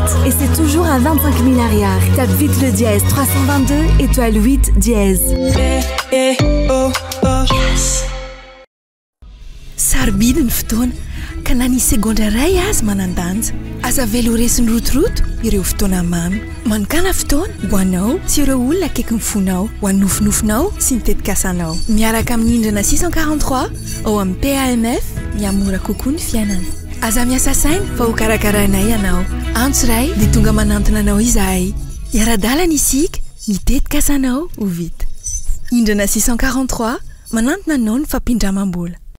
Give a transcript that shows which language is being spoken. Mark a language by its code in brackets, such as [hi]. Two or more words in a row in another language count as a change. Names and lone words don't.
[fr] Et c'est toujours à 25 000 arrière. Tape vite le dièse 322 étoile 8 dièse. [mg] Sarobidy ny fotoana ka na ny segondra ray azy manandanja aza velo resiny rotoroto ireo fotoana mamy manokana fotoana ho anao sy ireo olona akaiky ny fonao ho an'nofinofinao sy ny tetikasanao miaraka amin'ny indrana 643 ao amin'ny PAMF miamora kokoa ny fiainana aza miasa saina fa ho karakaranay ianao antso ray dia tonga manantona anao izahay iara-dalana isika mitetik'asanao ho vita indrana 643 manantona anao ny fampindramam-bola